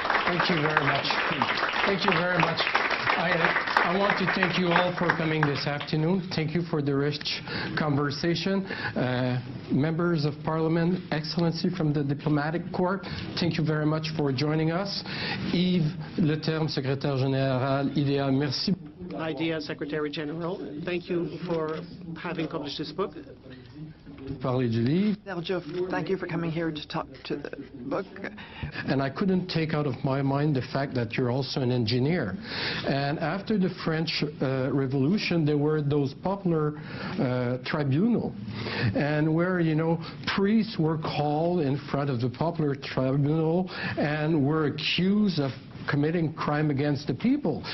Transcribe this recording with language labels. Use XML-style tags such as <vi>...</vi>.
<en>Thank you very much. Thank you very much. I want to thank you all for coming this afternoon. Thank you for the rich conversation. Members of Parliament, Excellency from the Diplomatic Corps, thank you very much for joining us.</en> <fr>Yves Leterme, Secrétaire Général, IDEA, merci.</fr> <en>IDEA Secretary General, thank you for having published this book.</en> <fr>Parler du livre.</fr> <en>Sergio, thank you for coming here to talk to the book. And I couldn't take out of my mind the fact that you're also an engineer. And after the French Revolution, there were those popular tribunal, and where, you know, priests were called in front of the popular tribunal and were accused of committing crime against the people.</en>